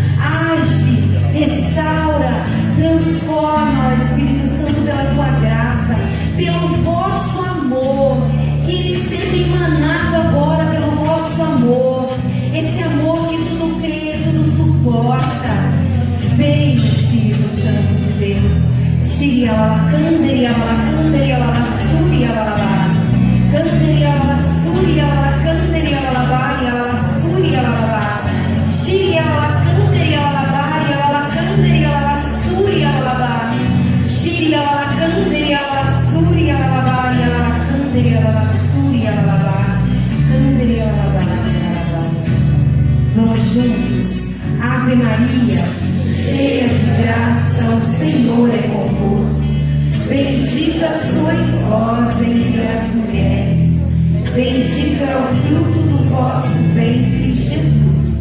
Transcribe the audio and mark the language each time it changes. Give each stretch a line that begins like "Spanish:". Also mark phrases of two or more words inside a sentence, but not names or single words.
Portuguese: Age, restaura, transforma, ó Espírito Santo, pela tua graça, pelo vosso amor, que ele seja emanado agora pelo vosso amor, esse amor que tudo crê, tudo suporta. Vem, Espírito Santo de Deus. Shia la canderia la canderia la suria la canderia la suria la canderia la baia la suria la Shia la canderia la baia la canderia la suria la Shia la canderia la suria la baia la canderia la suria la canderia la baia. Vamos juntos. Ave Maria, cheia de graça, o Senhor é convosco. Bendita sois vós entre as mulheres, bendito é o fruto do vosso ventre, Jesus.